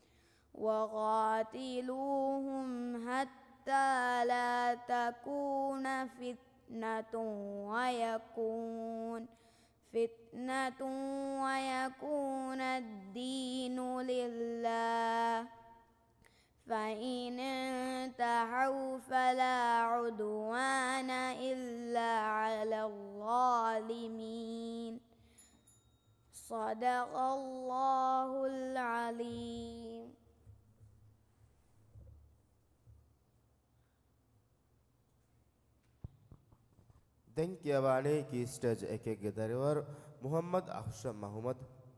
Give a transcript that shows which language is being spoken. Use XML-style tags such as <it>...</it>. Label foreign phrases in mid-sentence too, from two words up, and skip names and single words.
<ar>وقاتلوهم حتى لا تكون فتنة ويكون الدين لله. فإن انتهوا فلا عدوان إلا على الظالمين. صدق الله العليم.</ar> <si>දැන් කියවන්නේ</si> <en>key stage</en> <si>එකේ දරිවර මුහම්මද් අහ්ෂම් මහමද්</si>